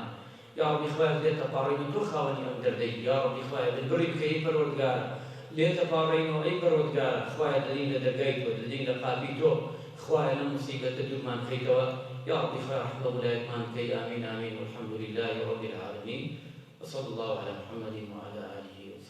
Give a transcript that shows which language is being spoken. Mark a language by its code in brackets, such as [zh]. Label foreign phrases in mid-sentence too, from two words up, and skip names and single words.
[ckb] یا ڕەبی خوایە لێتە پاڕێنەوە تۆ خاوەنی ئەم دەردەی، یا ڕەبی خوایە بڕی بکەی پەروەردگارە لێتە پاڕێنەوە ئەی پەروەردگارە، خوایە دەدەین لە دەرگای تۆ، دەدەین لە قاپی تۆ، خوایە لەم موسیبەتە دوورمان بکەیتەوە یا ڕەبی خوایە ڕەحم بە وڵایەتمان بکەی. [ar] ئامین ئامین والحەمد لله رب العالمین وصلى الله على محمد وعلى آله